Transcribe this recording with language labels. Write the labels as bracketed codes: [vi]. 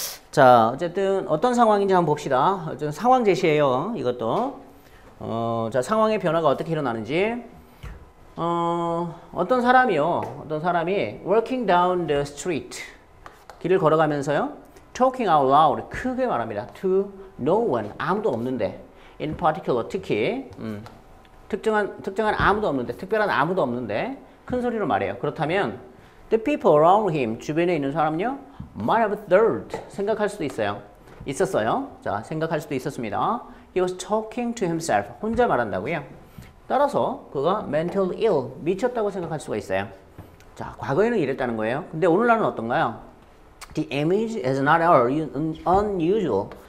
[ko] 자, 어쨌든 어떤 상황인지 한번 봅시다. 어쨌든 상황 제시예요. 이것도. 자, 상황의 변화가 어떻게 일어나는지. 어떤 사람이 [en] walking down the street, [ko] 길을 걸어가면서요. [en] talking out loud, [ko] 크게 말합니다. [en] to no one, [ko] 아무도 없는데. [en] in particular, [ko] 특히 특정한 아무도 없는데, 특별한 아무도 없는데 큰 소리로 말해요. 그렇다면 [en] the people around him, [ko] 주변에 있는 사람요, [en] might have thought, [ko] 생각할 수도 있었어요. 자, 생각할 수도 있었습니다. [en] He was talking to himself, [ko] 혼자 말한다고요. 따라서 그가 [en] mental ill, [ko] 미쳤다고 생각할 수가 있어요. 자, 과거에는 이랬다는 거예요. 근데 오늘날은 어떤가요? [en] The image is not unusual.